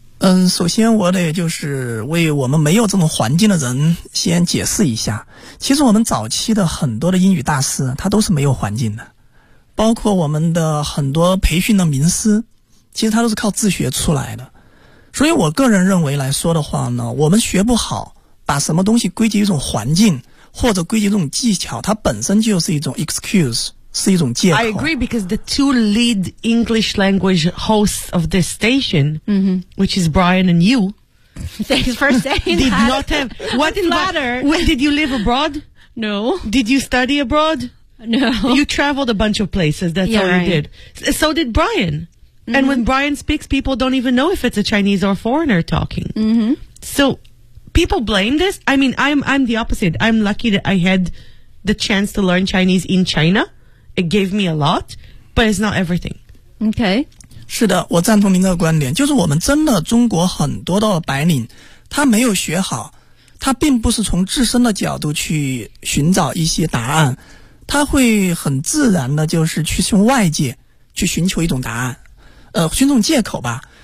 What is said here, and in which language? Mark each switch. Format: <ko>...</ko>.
<zh>嗯，首先我得就是为我们没有这种环境的人先解释一下，其实我们早期的很多的英语大师他都是没有环境的，包括我们的很多培训的名师其实他都是靠自学出来的。所以我个人认为来说的话呢，我们学不好把什么东西归结一种环境或者归结一种技巧，它本身就是一种 excuse，是一种借口。</zh> <en>I agree because the two lead English language hosts of this station,、 mm-hmm. which is Brian and you, thanks for saying did that. Not have what flatter. When did you live abroad? No. Did you study abroad? No. You traveled a bunch of places. That's yeah, all you、 right. did. So did Brian.、Mm-hmm. And when Brian speaks, people don't even know if it's a Chinese or a foreigner talking.、 Mm-hmm. So people blame this. I mean, I'm the opposite. I'm lucky that I had the chance to learn Chinese in China. It gave me a lot, but it's not everything. Okay.</en> <zh>是的，我赞同您的观点，就是我们真的中国很多的白领，他没有学好，他并不是从自身的角度去寻找一些答案，他会很自然的就是去从外界去寻求一种答案，寻种借口吧。</zh>